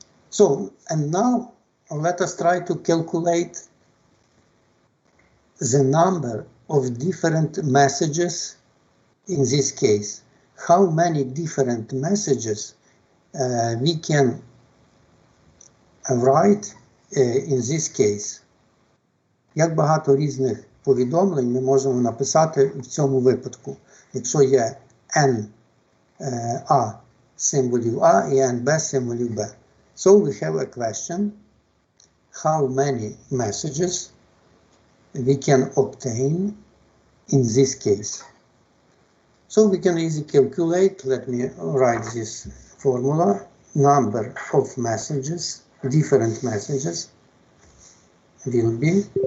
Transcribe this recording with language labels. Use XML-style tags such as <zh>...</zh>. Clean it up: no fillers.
<en>So, and now let us try to calculate the number of different messages in this case. How many different messages we can write in this case.</en> <uk>Як багато різних повідомлень ми можемо написати в цьому випадку, якщо є n A символів А і n B символів B.</uk> <en>So we have a question, how many messages we can obtain in this case. So we can easily calculate, let me write this formula, number of messages, different messages will be</en>